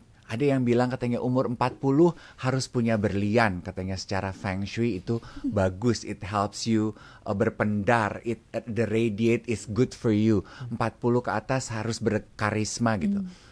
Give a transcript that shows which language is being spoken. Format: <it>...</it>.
<id>Ada yang bilang katanya umur 40 harus punya berlian. Katanya secara feng shui itu bagus.</id> <en>It helps you</en> <id>berpendar.</id> <en>The radiate is good for you.</en> <id>40 ke atas harus berkarisma gitu.</id>